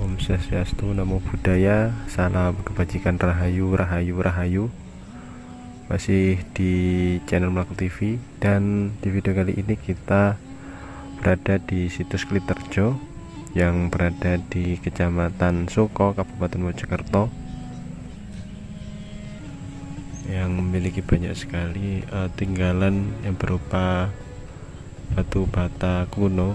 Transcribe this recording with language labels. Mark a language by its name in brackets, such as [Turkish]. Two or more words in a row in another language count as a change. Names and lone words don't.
[Sanskrit] Om Swastiastu, [Pali] Namo Buddhaya, [Indonesian] salam kebajikan, rahayu, rahayu, rahayu. Masih di channel Mlaku TV, dan di video kali ini kita berada di situs Kliterjo yang berada di Kecamatan Soko, Kabupaten Mojokerto, yang memiliki banyak sekali tinggalan yang berupa batu bata kuno.